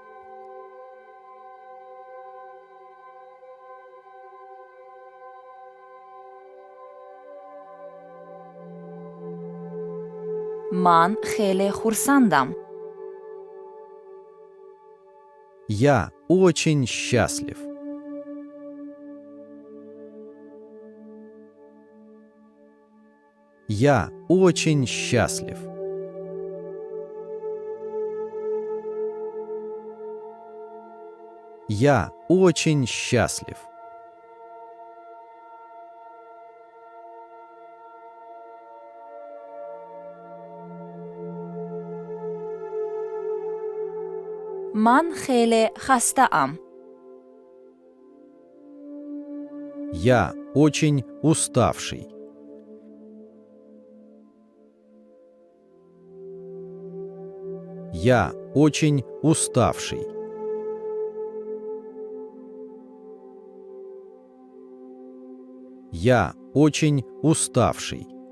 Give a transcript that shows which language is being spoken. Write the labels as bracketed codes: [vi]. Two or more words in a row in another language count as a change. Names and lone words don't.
[tg] ман хеле хурсандам. [ru] Я очень счастлив. Я очень счастлив. Я очень счастлив. [tg] ман хеле хастаам. [ru] Я очень уставший. Я очень уставший. Я очень уставший.